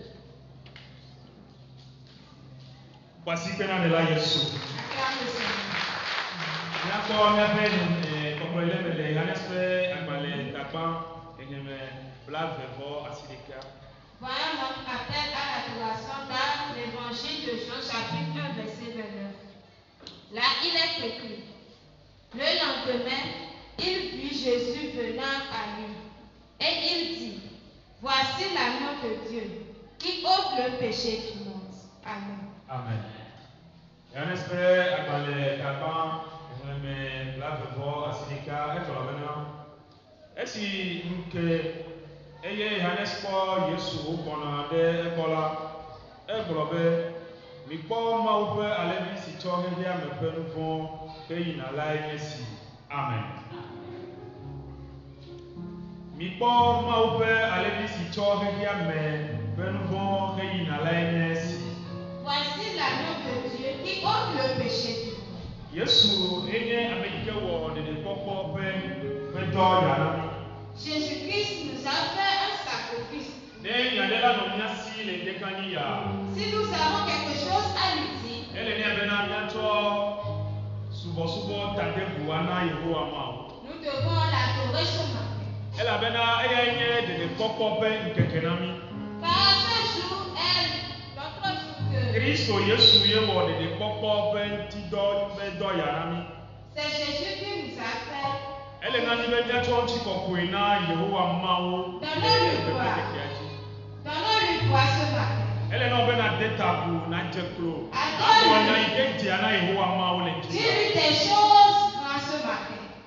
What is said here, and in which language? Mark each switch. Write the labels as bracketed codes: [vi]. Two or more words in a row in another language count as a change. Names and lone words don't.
[fr] Voici maintenant de la Yesu. Acclame le Seigneur. [ee] N'akɔ miaƒe kɔkɔle me le Yohanes ƒe agbalẽ takpa enyeme blavevɔ asi ɖeka. [fr] Voilà notre appel à l'adoration dans l'évangile de Jean chapitre 1 verset 29. Là il est écrit: le lendemain, il vit Jésus venant à lui. Et il dit: voici l'agneau de Dieu qui ôte le péché du monde. Amen. Amen. [ee] Yohanes ƒe agbalẽ takpa enyeme blavevɔ asi ɖeka egblɔ bena esi nke eye Yohanes kpɔ Yesu wògbɔna ɖe egbɔ la, egblɔ be mikpɔ Mawu ƒe alẽvi si tsɔ xexea me ƒe nu vɔ̃ ke yina lae nye esi. Amen. Mikpɔ Mawu ƒe alẽvi si tsɔ xexea me ƒe nu vɔ̃ ke yina lae nye esi. [fr] Voici l'agneau de Dieu qui ôte le péché du monde. [ee] Yesu enye ame yi ke wɔ ɖeɖekpɔkpɔ ƒe dɔ ya na mi. [fr] Jésus-Christ nous a fait un sacrifice. [ee] Ne nyaɖela nɔ mía si le ŋkekenyui ya. [fr] Si nous avons quelque chose à lui dire, [ee] ele ne bena míatsɔ subɔsubɔ tadeʋu ana Yehowa Mawu. [fr] nous devons l'adorer ce matin. [ee] Elabena eyae nye ɖeɖekpɔkpɔ ƒe ŋkeke na mi. [fr] Car [ee] Kristo Yesu ye wɔ ɖeɖe kpɔkpɔ ƒe ŋutidɔ ƒe dɔ yana mi. [fr] C'est Jésus qui nous appelle. [ee] Ele na mi be míatsɔ ŋutikɔkɔe na Yehowa Mawu le ƒe kekea dzi. [fr] Donnons-lui foi ce matin. [ee] Ele na wo be na de ta ƒo na dze klo. [fr] Adore-lui. [ee] Agblɔ nya yi ke dzia na Yehowa Mawu le dzi. [fr] Dis-lui des choses grandes ce matin.